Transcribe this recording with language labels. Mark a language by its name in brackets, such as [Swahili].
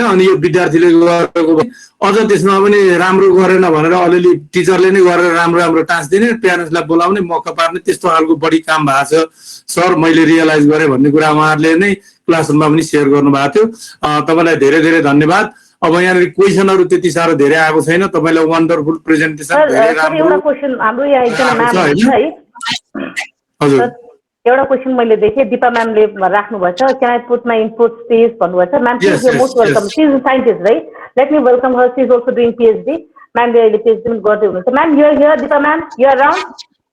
[Nepali] अनि यो विद्यार्थीले गरेको अझ त्यसमा पनि राम्रो गरेन भनेर अलिअलि टिचरले नै गरेर राम्रो टाँस्दिने, प्यारेन्ट्सलाई बोलाउने, मौका पार्ने, त्यस्तो खालको बढी काम भएको छ सर, मैले रियलाइज गरेँ भन्ने कुरा उहाँहरूले नै क्लासरुममा पनि सेयर गर्नुभएको थियो. तपाईँलाई धेरै धेरै धन्यवाद. अब यहाँनिर क्वेसनहरु त्यति साह्रो धेरै आएको छैन. तपाईँलाई वन्डरफुल प्रेजेन्टेसन, धेरै राम्रो. एउटा क्वेशन हाम्रो यहाँ एकजना म्याम है. हजुर, एउटा क्वेसन मैले देखेँ Dipa म्यामले राख्नुभएछ [English] can I put my input please [Nepali] भन्नुभएछ ma'am [English] please you most welcome she is scientist right let me welcome her she is also doing PhD [Nepali] म्यामले अहिले पिएचडी पनि गर्दै हुनुहुन्छ [English] ma'am you are here Dipa ma'am you are around